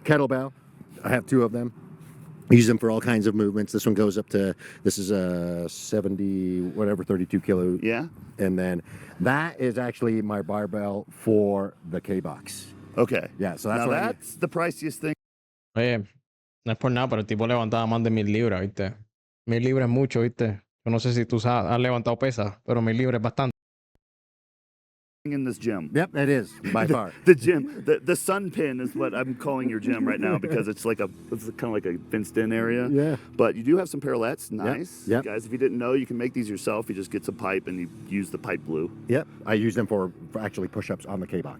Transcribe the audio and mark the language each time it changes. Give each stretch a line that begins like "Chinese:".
English: Kettlebell, I have two of them. I use them for all kinds of movements. This one goes up to, this is a 70, whatever, 32 kilo. Yeah? And then that is actually my barbell for the K-Box. Okay. Yeah, so that's now what that's the priciest thing.
Spanish: Oye, no es por nada, pero el tipo levantaba más de 1000 libras, ¿viste? 1000 libras es mucho, ¿viste? Yo no sé si tú has levantado pesas, pero 1000 libras es bastante.
English: In this gym. Yep, it is, by far. The gym, the sun pin is what I'm calling your gym right now because it's kind of like a fenced in area. Yeah. But you do have some parallettes, nice. Yep. Guys, if you didn't know, you can make these yourself. You just get some pipe and you use the pipe glue. Yep, I use them for actually push-ups on the K-Box.